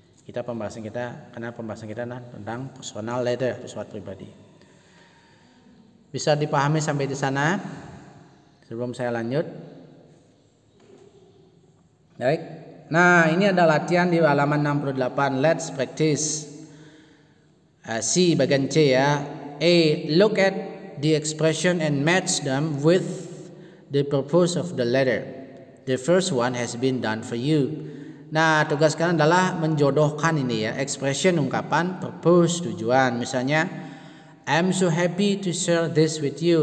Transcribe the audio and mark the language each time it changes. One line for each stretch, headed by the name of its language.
Indonesian: Pembahasan kita tentang personal letter, surat pribadi. Bisa dipahami sampai di sana sebelum saya lanjut? Baik. Nah, ini ada latihan di halaman 68.
English: Let's practice.
Indonesian: C bagian C ya. A.
English: Look at the expression and match them with the purpose of the letter. The first one has been done for you.
Indonesian: Nah, tugas kalian adalah menjodohkan ini ya, expression ungkapan, purpose tujuan. Misalnya,
English: I'm so happy to share this with you.